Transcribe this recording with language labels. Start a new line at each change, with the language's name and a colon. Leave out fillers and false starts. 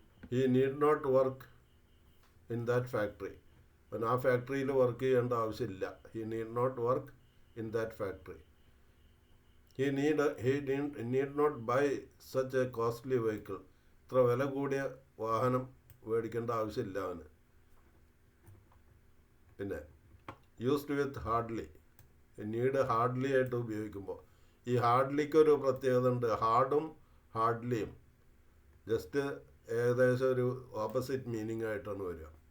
English: he need not work in that factory.
Malayalam: അവൻ ആ ഫാക്ടറിയിൽ വർക്ക് ചെയ്യേണ്ട ആവശ്യമില്ല.
English: He need not work in that factory. he need not buy such a costly vehicle.
Malayalam: ഇത്ര വില കൂടിയ വാഹനം മേടിക്കേണ്ട ആവശ്യമില്ല അവന്. പിന്നെ യൂസ്ഡ് വിത്ത് ഹാർഡ്ലി. നീഡ് ഹാർഡ്ലി ആയിട്ട് ഉപയോഗിക്കുമ്പോൾ ഈ ഹാർഡ്ലിക്ക് ഒരു പ്രത്യേകത ഉണ്ട്. ഹാർഡും ഹാർഡ്ലിയും ജസ്റ്റ് ഏകദേശം ഒരു ഓപ്പോസിറ്റ് മീനിങ് ആയിട്ടാണ് വരിക.